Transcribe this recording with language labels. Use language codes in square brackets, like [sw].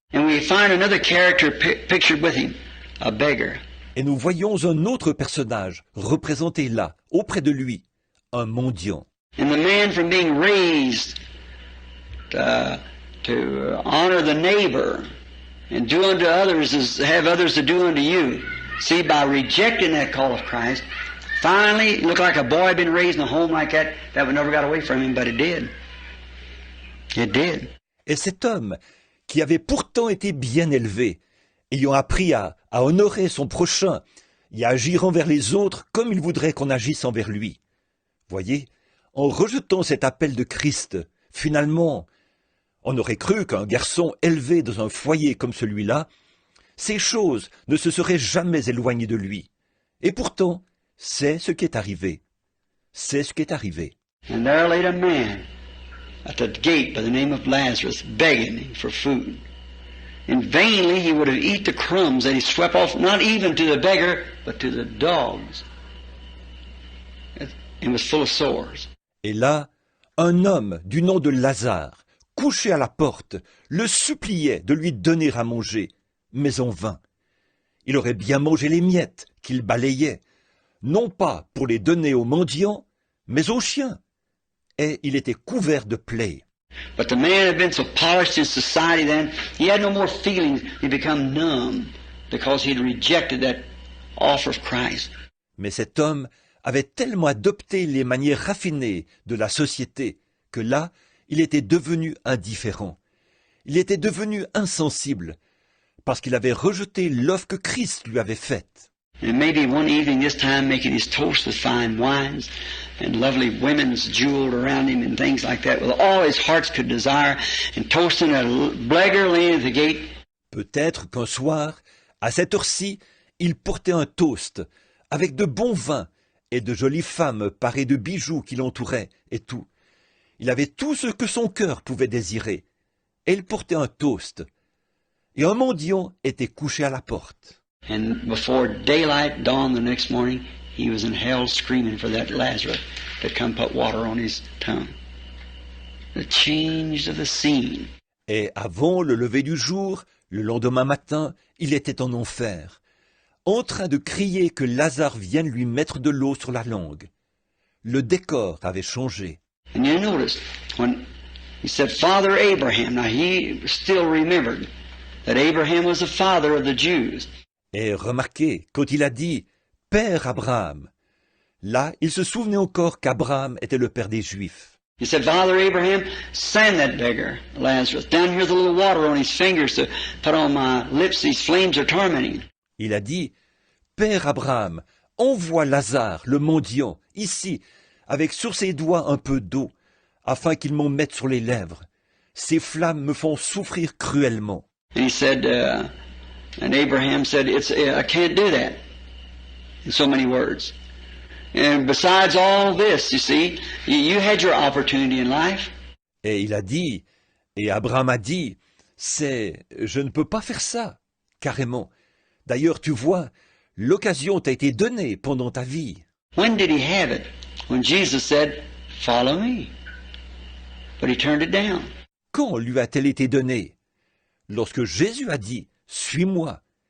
[en] And we find another character pictured with him, a beggar. [fr] Et nous voyons un autre personnage représenté là, auprès de lui, un mendiant. [en] And the man from being raised to honor the neighbor and do unto others as have others to do unto you. See, by rejecting that call of Christ, finally it looked like a boy had been raised in a home like that would never got away from him, but it did. It did. [fr] Et cet homme, qui avait pourtant été bien élevé, ayant appris à honorer son prochain et à agir envers les autres comme il voudrait qu'on agisse envers lui. Voyez, en rejetant cet appel de Christ, finalement, on aurait cru qu'un garçon élevé dans un foyer comme celui-là, ces choses ne se seraient jamais éloignées de lui. Et pourtant, c'est ce qui est arrivé. C'est ce qui est arrivé. [en] And there laid a man at the gate by the name of Lazarus, begging him for food. And vainly he would have eat the crumbs that he swept off, not even to the beggar, but to the dogs. And was full of sores. [fr] Et là, un homme du nom de Lazare, couché à la porte, le suppliait de lui donner à manger, mais en vain. Il aurait bien mangé les miettes qu'il balayait, non pas pour les donner aux mendiants, mais aux chiens. Et il était couvert de plaies. [en] But the man had been so polished in society then, he had no more feelings. He become numb because he had rejected that offer of Christ. [fr] Mais cet homme avait tellement adopté les manières raffinées de la société que là, il était devenu indifférent. Il était devenu insensible parce qu'il avait rejeté l'offre que Christ lui avait faite. [en] And maybe one evening this time making his toast with fine wines and lovely women's jeweled around him and things like that with all his hearts could desire and toasting a beggar laying at the gate. [fr] Peut-être qu'un soir, à cette heure-ci, il portait un toast avec de bons vins et de jolies femmes parées de bijoux qui l'entouraient et tout. Il avait tout ce que son cœur pouvait désirer. Et il portait un toast. Et un mendiant était couché à la porte. [en] And before daylight dawned the next morning, he was in hell screaming for that Lazarus to come put water on his tongue. The change of the scene. [fr] Et avant le lever du jour, le lendemain matin, il était en enfer, en train de crier que Lazare vienne lui mettre de l'eau sur la langue. Le décor avait changé. [en] And you notice, when he said, Father Abraham, now he still remembered that Abraham was the father of the Jews. [fr] Et remarquez, quand il a dit « Père Abraham », là, il se souvenait encore qu'Abraham était le père des Juifs. [en] He said, Father Abraham, send that beggar, Lazarus. Down here's a little water on his fingers to put on my lips. These flames are tormenting. [fr] Il a dit, « Père Abraham, envoie Lazare, le mendiant, ici, avec sur ses doigts un peu d'eau, afin qu'il m'en mette sur les lèvres. Ces flammes me font souffrir cruellement. » [en] And he said, and Abraham said, I can't do that, in so many words. And besides all this, you see, you had your opportunity in life. [fr] Et il a dit, et Abraham a dit, je ne peux pas faire ça, carrément. D'ailleurs, tu vois, l'occasion t'a été donnée pendant ta vie. [en] When did he have it? When Jesus said, follow me. But he turned it down. [fr] Quand lui a-t-elle été donnée? Lorsque Jésus a dit, suis-moi.